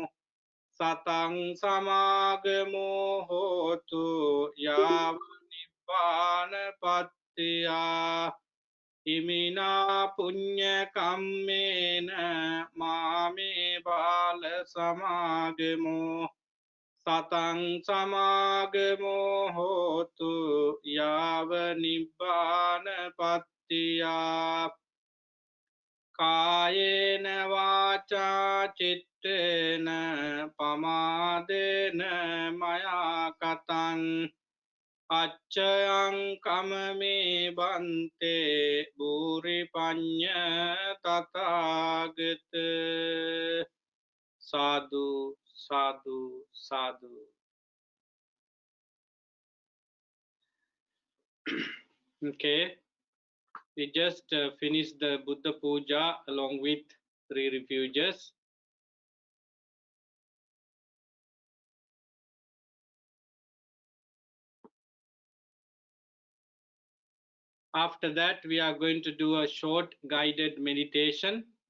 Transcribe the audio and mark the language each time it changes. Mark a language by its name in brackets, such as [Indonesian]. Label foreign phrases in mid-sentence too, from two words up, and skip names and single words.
[Pali] සතං සමාගමෝ හෝතු යාව නිබ්බාන පත්තියා ඉමිනා පුඤ්ඤ කම්මේන මාමේ බාල සමාගමෝ සතං සමාගමෝ හෝතු යාව නිබ්බාන පත්තියා කායේන වාචා චිත්තේන පමාදේන මයා කතං අච්චයං කමමේ බන්තේ භූරි පඤ්ඤ තථාගත සාදු සාදු සාදු. [English] Okay, we just finished the Buddha Puja along with 3 refuges. After that, we are going to do a short guided meditation.